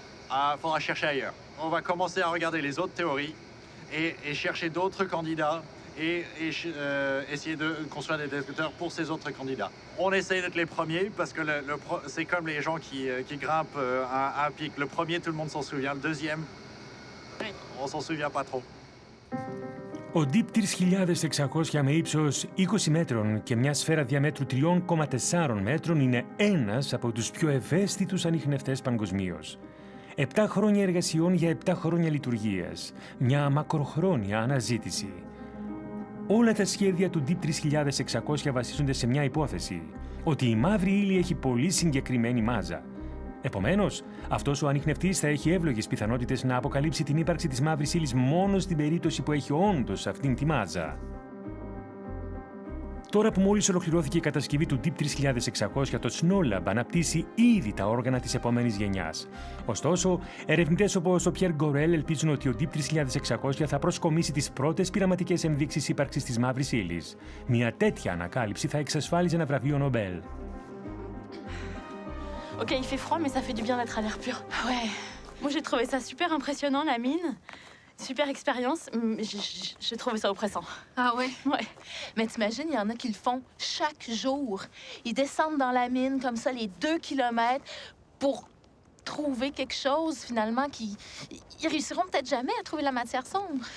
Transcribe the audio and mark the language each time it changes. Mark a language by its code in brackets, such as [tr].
[fr] Il faudra chercher ailleurs. On va commencer à regarder les autres théories et chercher d'autres candidats et essayer de construire des détecteurs pour ces autres candidats. On essaie d'être les premiers parce que c'est comme les gens qui grimpent un pic. Le premier, tout le monde s'en souvient. Le deuxième, on s'en souvient pas trop. [el] Ο Deep 3600 με ύψος 20 μέτρων και μια σφαίρα διαμέτρου 3,4 μέτρων είναι ένας από τους πιο ευαίσθητους ανιχνευτές παγκοσμίως. 7 χρόνια εργασιών για 7 χρόνια λειτουργίας. Μια μακροχρόνια αναζήτηση. Όλα τα σχέδια του Deep 3600 βασίζονται σε μια υπόθεση, ότι η μαύρη ύλη έχει πολύ συγκεκριμένη μάζα. Επομένως, αυτός ο ανιχνευτής θα έχει εύλογες πιθανότητες να αποκαλύψει την ύπαρξη της μαύρης ύλης μόνο στην περίπτωση που έχει όντως αυτήν τη μάζα. Τώρα που μόλις ολοκληρώθηκε η κατασκευή του Deep 3600, το SNOLAB αναπτύσσει ήδη τα όργανα της επόμενης γενιάς. Ωστόσο, ερευνητές όπως ο Pierre Gorel ελπίζουν ότι ο Deep 3600 θα προσκομίσει τις πρώτες πειραματικές ενδείξεις ύπαρξης της μαύρης ύλης. Μια τέτοια ανακάλυψη θα εξασφάλιζε ένα βραβείο Νομπέλ. [fr] Ok, il fait froid, mais ça fait du bien d'être à l'air pur. Ouais. Moi, j'ai trouvé ça super impressionnant, la mine. Super expérience. J'ai trouvé ça oppressant. Ah ouais? Ouais. Mais t'imagines, il y en a qui le font chaque jour. Ils descendent dans la mine, comme ça, les 2 kilomètres, pour trouver quelque chose, finalement, ils réussiront peut-être jamais à trouver la matière sombre.